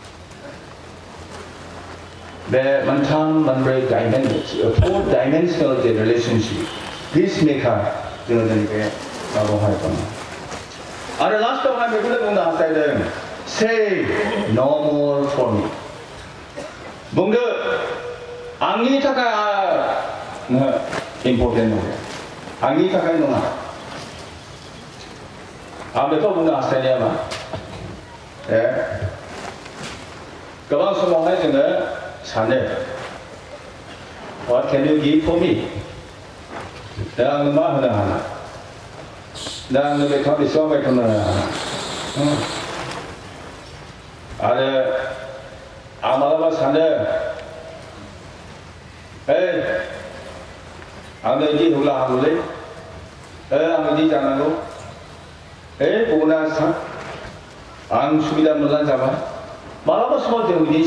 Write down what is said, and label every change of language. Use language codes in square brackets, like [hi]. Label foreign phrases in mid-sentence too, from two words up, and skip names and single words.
[brx] बे मोनथाम मोनब्रै [en] four dimensional [brx] जे [en] relationship peace maker [brx] जोङो दिनै बे माबायावहाय दङ आरो लास्टआवहाय बेखौनो बुंनो हास्थायदों [en] say no more for me [brx] बुंदो आंनि थाखाय इम्पर्टेन्ट नङा आंनि थाखाय नङा आं बेखौ बुंनो हास्थायनाया मा गोबां समावहाय जोङो सानो [en] what can you give for me [brx] दा आङो मा होनो हाना दा आङो बेसेबां बेथन होनो हाना आरो आं मालाबा सानो आंनो बिदि होब्ला हामगौलै आं बिदि जानांगौ गुबुना आं सुबिदा मोजां जाबाय मालाबा समाव जों बिदि